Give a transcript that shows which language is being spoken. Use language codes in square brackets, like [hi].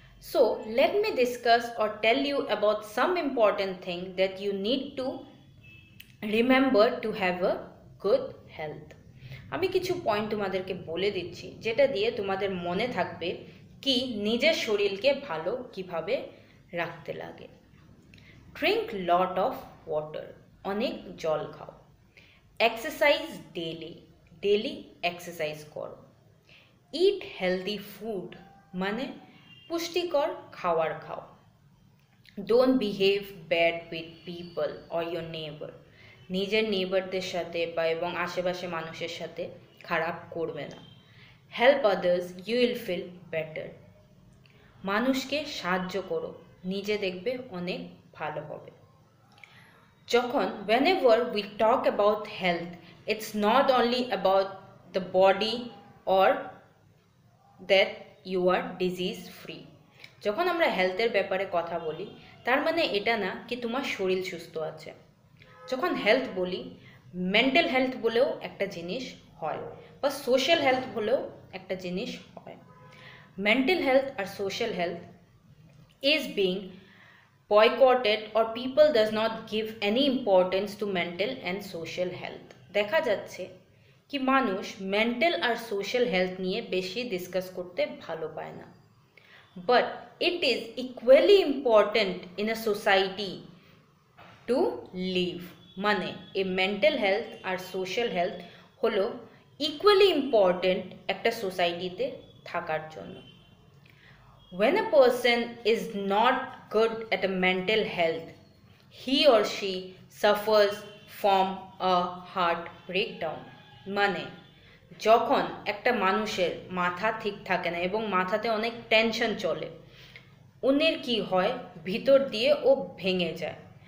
[en] So let me discuss or tell you about some important thing that you need to remember to have a good health. [bn] আমি কিছু point তোমাদেরকে বলে দিচ্ছি যেটা দিয়ে তোমাদের মনে থাকবে কি নিজের শরীরকে ভালো কিভাবে রাখতে লাগে। [en] Drink lot of water, [bn] অনেক জল খাও। [en] Exercise daily exercise করো। Eat healthy food, [bn] মানে পুষ্টিকর খাবার খাও। [en] Don't behave bad with people or your neighbor. [bn] নিজের নেইবারদের সাথে বা এবং আশেপাশে মানুষের সাথে খারাপ করবে না। [en] Help others, you will feel better. [bn] মানুষকে সাহায্য করো, নিজে দেখবে অনেক ভালো হবে। [en] Whenever we talk about health, it's not only about the body or that you are disease free. [bn] যখন আমরা হেলথের ব্যাপারে কথা বলি, তার মানে এটা না কি তোমার শরীর সুস্থ আছে। যখন হেলথ বলি, মেন্টাল হেলথ বলেও একটা জিনিস হয় বা সোশ্যাল হেলথ বলেও একটা জিনিস হয়। [en] Mental health আর social health is being boycotted or people does not give any importance to mental and social health. [bn] দেখা যাচ্ছে কি মানুষ মেন্টাল আর সোশ্যাল হেলথ নিয়ে বেশি ডিসকাস করতে ভালো পায় না। [en] But it is equally important in a society to live. [bn] মানে এই মেন্টাল হেলথ আর সোশ্যাল হেলথ হলো ইকুয়ালি ইম্পর্টেন্ট একটা সোসাইটিতে থাকার জন্য। [en] When a person is not good at a mental health, he or she suffers from a heart breakdown. [bn] মানে যখন একটা মানুষের মাথা ঠিক থাকে না এবং মাথাতে অনেক টেনশন চলে, ওনের কি হয়, ভিতর দিয়ে ও ভেঙে যায়।